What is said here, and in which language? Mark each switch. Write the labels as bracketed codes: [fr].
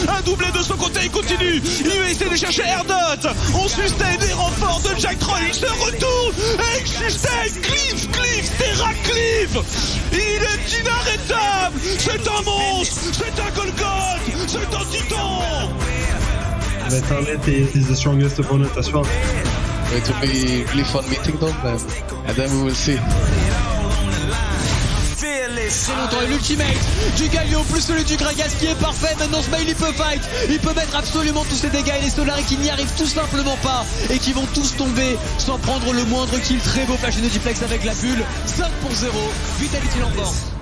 [fr] Un doublé de son côté, il continue, il va essayer de chercher Erdot. On sustain les renforts de Jack Troll, il se retourne et il sustain Cliff, Terra Cliff. Il est inarrêtable, c'est un monstre, c'est un Golgoth, c'est un titan. [en] Betternet is the strongest opponent as well. It will be really fun meeting them, and then we will see. [fr] C'est longtemps et l'ultimate du Galio plus celui du Gragas qui est parfait. Maintenant Smile il peut fight, il peut mettre absolument tous ses dégâts et les Solari qui n'y arrivent tout simplement pas et qui vont tous tomber sans prendre le moindre kill. Très beau flash de Diplex avec la bulle. 5 pour 0, Vitality l'emporte.